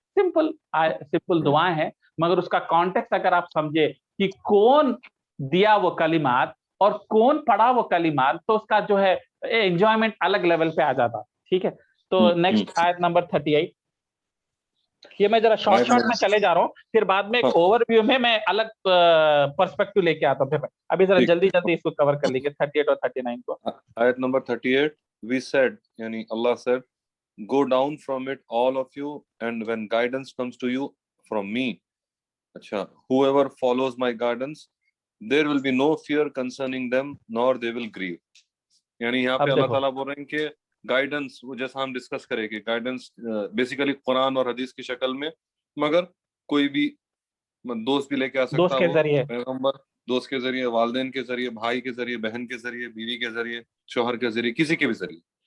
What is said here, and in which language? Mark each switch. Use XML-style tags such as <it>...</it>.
<hi>Simple दुआएं हैं, मगर उसका कॉन्टेक्स्ट अगर आप समझे कि कौन दिया वो कलिमात और कौन पढ़ा वो कलिमात, तो उसका जो है एंजॉयमेंट अलग लेवल पे आ जाता. ठीक है, तो नेक्स्ट आयत नंबर 38. ये मैं जरा शॉर्ट में चले जा रहा हूँ, फिर बाद में एक ओवरव्यू में मैं अलग पर्सपेक्टिव लेके आता हूँ. फिर अभी जरा जल्दी इसको कवर कर लीजिए 38 और 39 को.</hi> <en>आयत number 38, we said, यानी Allah said, go down from it all of you, and when guidance comes to you from me, अच्छा, whoever follows my guidance, there will be no fear concerning them, nor they will grieve.</en> <hi>यानी यहाँ पे अल्लाह ताला बोल रहे हैं कि guidance, वो जैसा हम डिस्कस करेंगे, गाइडेंस बेसिकली कुरान और हदीस की शक्ल में, मगर कोई भी दोस्त भी लेके आ सकता है, दोस्त के जरिए, पैगंबर, दोस्त के जरिए, वालिदैन के जरिए, भाई के जरिए, बहन के जरिए, बीवी के जरिए, शौहर के जरिए, किसी के भी जरिए.</hi>